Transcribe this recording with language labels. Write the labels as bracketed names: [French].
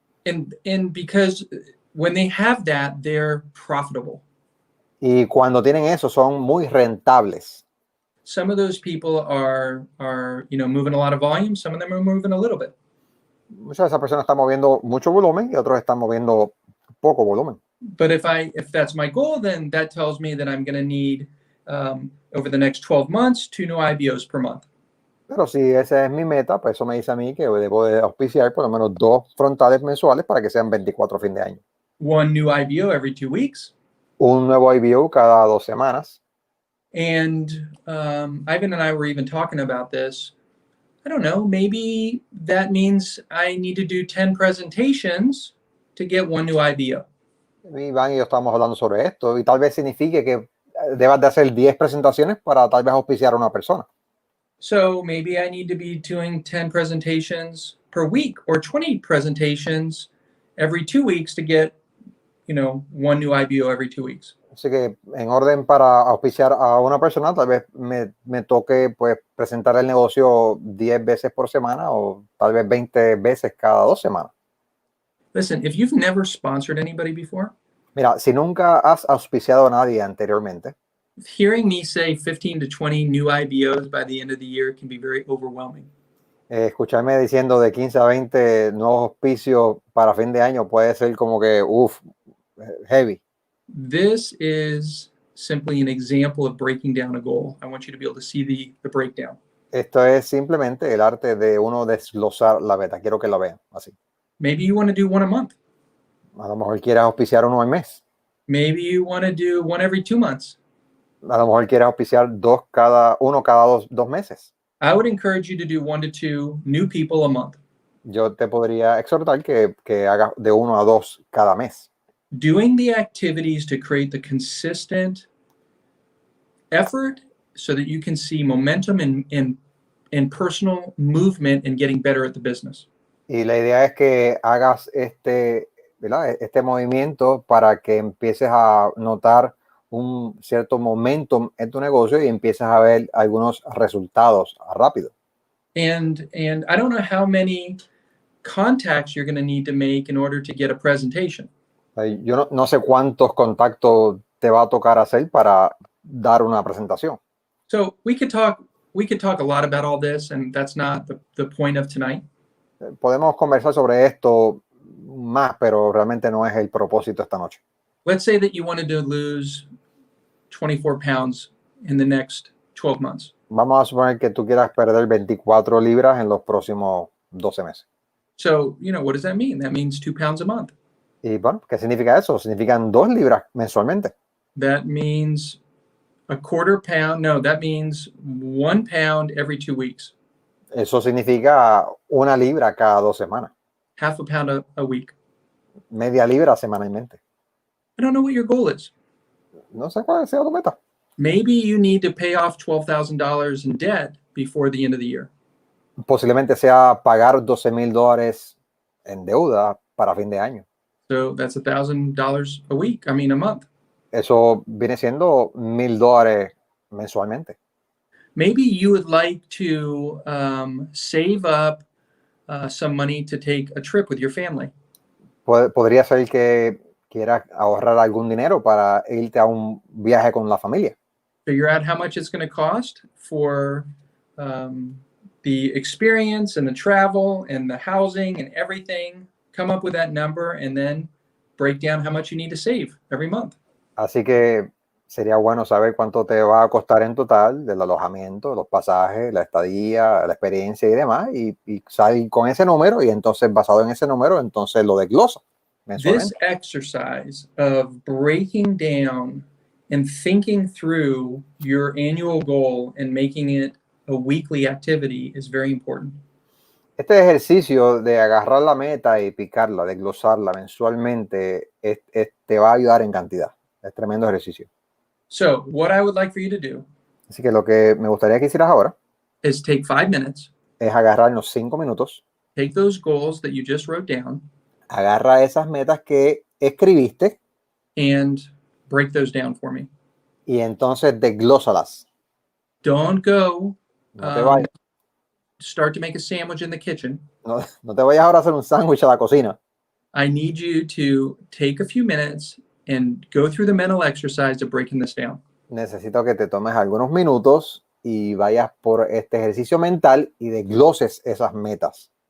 [English] And because when they have that, they're profitable. [Spanish] Y cuando tienen eso, son muy rentables. [English] Some of those people are moving a lot of volume. Some of them are moving a little bit. [Spanish] Muchas de esas personas están moviendo mucho volumen y otros están moviendo poco volumen. [English] But if that's my goal, then that tells me that I'm going to need over the next 12 months 2 new IBOs per month. [Spanish] Pero si esa es mi meta, pues eso me dice a mí que debo de auspiciar por lo menos 2 frontales mensuales para que sean 24 fin de año. [English] 1 new IBO every 2 weeks. [Spanish] Un nuevo IBO cada 2 semanas. [English] And Ivan and I were even talking about this. I don't know, maybe that means I need to do 10 presentations to get 1 new IBO. [Spanish] Iván y yo estábamos hablando sobre esto y tal vez signifique que debas de hacer 10 presentaciones para tal vez auspiciar a una persona. [English] So maybe I need to be doing 10 presentations per week or 20 presentations every 2 weeks to get, 1 new IBO every 2 weeks. [Spanish] Así que en orden para auspiciar a una persona, tal vez me toque pues presentar el negocio 10 veces por semana o tal vez 20 veces cada 2 semanas. [English] Listen, if you've never sponsored anybody before, [Spanish] mira, si nunca has auspiciado a nadie anteriormente, [English] hearing me say 15 to 20 new IBOs by the end of the year can be very overwhelming. [Spanish] Escucharme diciendo de 15 a 20 nuevos auspicios para fin de año puede ser como que, heavy. [English] This is simply an example of breaking down a goal. I want you to be able to see the breakdown. [Spanish] Esto es simplemente el arte de uno desglosar la meta. Quiero que la vean así. [English] Maybe you want to do 1 a month. [Spanish] A lo mejor quieres auspiciar uno al mes. [English] Maybe you want to do 1 every 2 months. [Spanish] A lo mejor quieres auspiciar uno cada dos meses. [English] I would encourage you to do 1 to 2 new people a month. [Spanish] Yo te podría exhortar que hagas de 1 a 2 cada mes. [English] Doing the activities to create the consistent effort so that you can see momentum in personal movement and getting better at the business. [Spanish] Y la idea es que hagas este movimiento para que empieces a notar un cierto momentum en tu negocio y empieces a ver algunos resultados rápido. [English] And I don't know how many contacts you're going to need to make in order to get a presentation. [Spanish] Yo no sé cuántos contactos te va a tocar hacer para dar una presentación. [English] So we could talk a lot about all this, and that's not the point of tonight. [Spanish] Podemos conversar sobre esto más, pero realmente no es el propósito esta noche. [English] Let's say that you wanted to lose 24 pounds in the next 12 months. [Spanish] Vamos a suponer que tú quieras perder 24 libras en los próximos 12 meses. [English] So, what does that mean? That means 2 pounds a month. [Spanish] Y bueno, ¿qué significa eso? Significan 2 libras mensualmente. [English] That means a quarter pound. No, that means 1 pound every 2 weeks. [Spanish] Eso significa 1 libra cada 2 semanas. [English] Half a pound a week. [Spanish] Media libra semanalmente. [English] I don't know what your goal is. [Spanish] No sé cuál sea tu meta. [English] Maybe you need to pay off $12,000 in debt before the end of the year. [Spanish] Posiblemente sea pagar $12,000 en deuda para fin de año. [English] So that's $1,000 a week. I mean, a month. [Spanish] Eso viene siendo $1,000 mensualmente. [English] Maybe you would like to save up some money to take a trip with your family. [Spanish] Podría ser que quieras ahorrar algún dinero para irte a un viaje con la familia. [English] Figure out how much it's going to cost for the experience and the travel and the housing and everything. Come up with that number and then break down how much you need to save every month. [Spanish] Así que sería bueno saber cuánto te va a costar en total del alojamiento, los pasajes, la estadía, la experiencia y demás, y salir con ese número, y entonces basado en ese número, entonces lo desglosa mensualmente. [English] This exercise of breaking down and thinking through your annual goal and making it a weekly activity is very important. [Spanish] Este ejercicio de agarrar la meta y picarla, desglosarla mensualmente, te va a ayudar en cantidad. Es tremendo ejercicio. [English] So what I would like for you to do [Spanish] Así que lo que me gustaría que hicieras ahora [English] is take 5 minutes, [Spanish] es agarrarnos 5 minutos, [English] take those goals that you just wrote down, [Spanish] agarra esas metas que escribiste [English] and break those down for me. [Spanish] y entonces desglósalas. [English] Don't go [Spanish] No te vayas. [English] start to make a sandwich in the kitchen. [Spanish] No te vayas ahora a hacer un sándwich a la cocina. [English] I need you to take a few minutes and go through the mental exercise of breaking this down. [Spanish] Necesito que te tomes algunos minutos y vayas por este ejercicio mental y desgloses esas metas.